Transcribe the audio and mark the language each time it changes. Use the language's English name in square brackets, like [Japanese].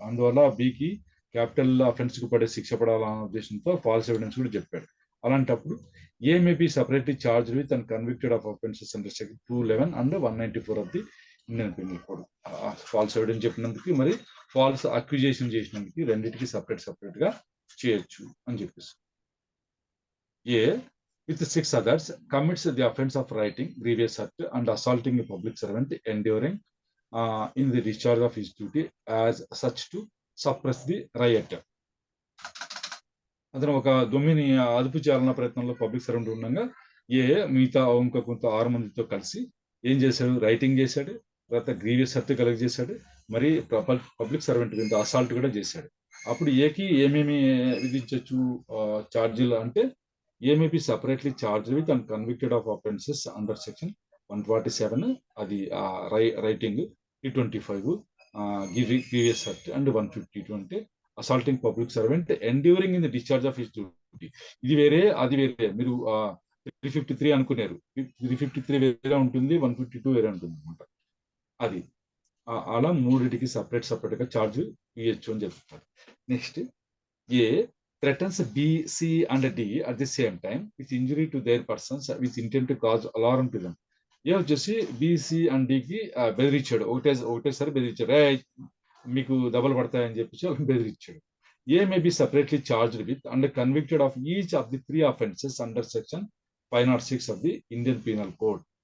[Telugu] అందువల్ల బికి capital offence కు పడే శిక్ష పడాలన్న ఉద్దేశంతో ఫాల్స్ ఎవిడెన్స్ కూడా చెప్పాడు. [English] అలాంటప్పుడు A may be separately charge with and convicted of offences under section 211 and 194 of the Indian penal code. [Telugu] Falls evidence చెప్పినందుకు మరి ఫాల్స్ అక్యూజేషన్ చేసినందుకు రెండింటికి సపరేట్ గా చేయొచ్చు అని చెప్పేసి. [English] A with 6 others commits the offense of writing grievous hurt and assaulting a public servant enduring in the discharge of his duty as such to suppress the riot. [Telugu] అతను ఒక దొమ్మిని అదుపు చేయాలన్న ప్రయత్నంలో పబ్లిక్ సర్వెంట్ ఉండగా మిగతా ఇంకా కొంత 6 మందితో కలిసి ఏం చేశాడు, రైటింగ్ చేశాడు, తర్వాత గ్రీవియస్ హర్ట్ కలెక్ట్ చేశాడు, మరి పబ్లిక్ సర్వెంట్ మీద అసాల్ట్ కూడా చేశాడు. అప్పుడు ఏకి ఏమేమి విధించవచ్చు ఛార్జీలు అంటే, [English] A may be separately charge with and convicted of offences under section 147, [Telugu] అది రైటింగ్, [English] 325 grievous hurt and 152 అంటే assaulting public servant enduring in the discharge of his duty. [Telugu] ఇది వేరే అది వేరే, మీరు 353 అనుకున్నారు, 353 వేరే ఉంటుంది, 152 వేరే ఉంటుంది అనమాట. అది అలా మూడింటికి సపరేట్ గా ఛార్జ్ ఇవ్వచ్చు అని చెప్తున్నారు. [English] Next A threatens B, C and D at the same time with injury to their persons with intent to cause alarm to them. [Telugu] ఏ వచ్చేసి బిసి అండ్ డికి బెదిరించాడు, ఒకటేసారి బెదిరించాడు, మీకు దెబ్బలు పడతాయని చెప్పేసి వాళ్ళని బెదిరించాడు. [English] A may be separately charged with and convicted of each of the 3 offenses under section 506 of the Indian penal code.